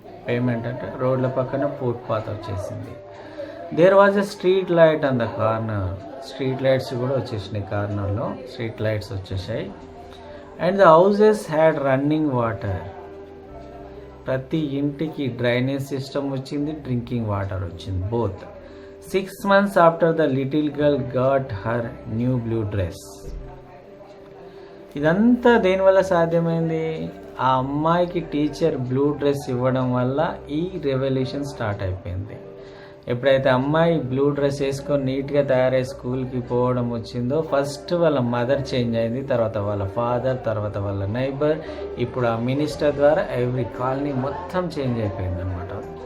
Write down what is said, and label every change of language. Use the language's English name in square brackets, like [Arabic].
[Telugu] Payment అంటే రోడ్ల పక్కన ఫుట్పాత్ వచ్చేసింది. [English] There was a street light on the corner. [Telugu] Street lights కూడా వచ్చేసినాయి, కార్నర్లో స్ట్రీట్ లైట్స్ వచ్చేసాయి. [English] And the houses had running water. [Telugu] ప్రతి ఇంటికి డ్రైనేజ్ సిస్టమ్ వచ్చింది, డ్రింకింగ్ వాటర్ వచ్చింది, both. [English] 6 months after the little girl got her new blue dress. [Telugu] ఇదంతా దేనివల్ల సాధ్యమైంది? ఆ అమ్మాయికి టీచర్ బ్లూ డ్రెస్ ఇవ్వడం వల్ల ఈ రెవల్యూషన్ స్టార్ట్ అయిపోయింది. ఎప్పుడైతే అమ్మాయి బ్లూ డ్రెస్ వేసుకొని నీట్గా తయారై స్కూల్కి పోవడం వచ్చిందో, ఫస్ట్ వాళ్ళ మదర్ చేంజ్ అయింది, తర్వాత వాళ్ళ ఫాదర్, తర్వాత వాళ్ళ నైబర్, ఇప్పుడు ఆ మినిస్టర్ ద్వారా ఎవ్రీ కాలనీ మొత్తం చేంజ్ అయిపోయింది అనమాట.